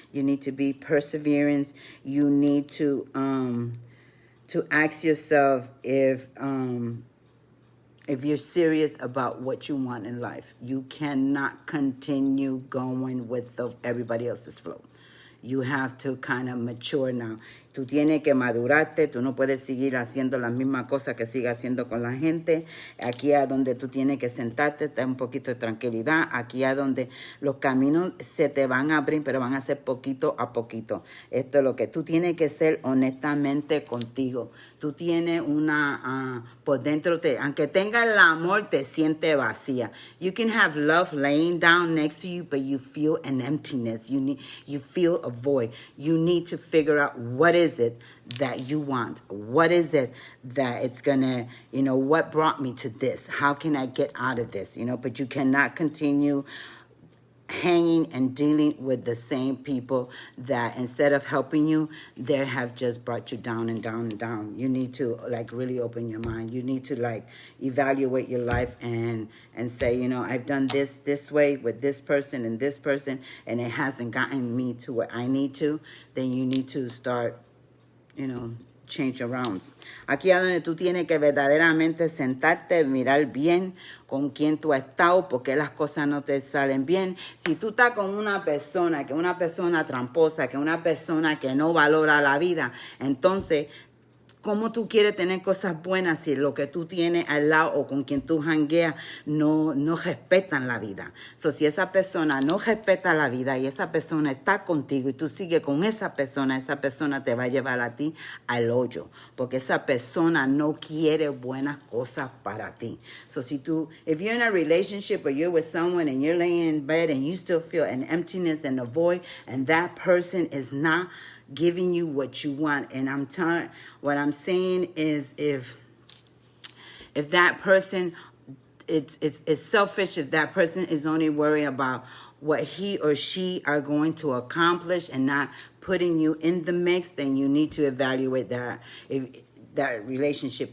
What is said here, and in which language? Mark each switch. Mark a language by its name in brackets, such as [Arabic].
[English] You need to be perseverance. You need to ask yourself if you're serious about what you want in life. You cannot continue going with everybody else's flow. You have to kind of mature now. [Spanish] Tú tienes que madurarte, tú no puedes seguir haciendo las mismas cosas que sigas haciendo con la gente. Aquí es donde tú tienes que sentarte, tener un poquito de tranquilidad. Aquí es donde los caminos se te van a abrir, pero van a ser poquito a poquito. Esto es lo que tú tienes que ser honestamente contigo. Tú tienes por dentro, aunque tengas el amor, te sientes vacía. [English] You can have love laying down next to you, but you feel an emptiness. You feel a void. You need to figure out what is it that you want? What is it that it's gonna, what brought me to this? How can I get out of this? But you cannot continue hanging and dealing with the same people that instead of helping you, they have just brought you down and down and down. You need to really open your mind. You need to evaluate your life and say, I've done this way with this person, and it hasn't gotten me to where I need to. Then you need to start, change your rounds. [Spanish] Aquí es donde tú tienes que verdaderamente sentarte, mirar bien con quién tú has estado, porque las cosas no te salen bien. Si tú estás con una persona tramposa, que una persona que no valora la vida, entonces, ¿cómo tú quieres tener cosas buenas si lo que tú tienes al lado o con quien tú jangueas no respetan la vida? Si esa persona no respeta la vida y esa persona está contigo y tú sigues con esa persona te va a llevar a ti al hoyo, porque esa persona no quiere buenas cosas para ti. [English] If you're in a relationship or you're with someone and you're laying in bed and you still feel an emptiness and a void, and that person is not giving you what you want, and what I'm saying is if that person, it's selfish, if that person is only worried about what he or she are going to accomplish and not putting you in the mix, then you need to evaluate that relationship.